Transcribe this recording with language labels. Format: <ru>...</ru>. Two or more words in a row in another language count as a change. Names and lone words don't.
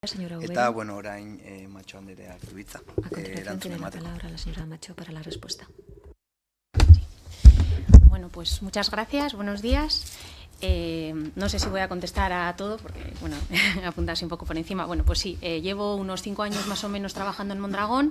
<es>Señora Ubero.</es> <eu>Eta, bueno, orain Macho Andereak du hitza.</eu> <es>A continuación tiene la palabra la señora Macho para la respuesta. Bueno, pues muchas gracias, buenos días. No sé si voy a contestar a todo, porque, bueno, apuntarse un poco por encima. Bueno, pues sí, llevo unos 5 años más o menos trabajando en Mondragón.</es>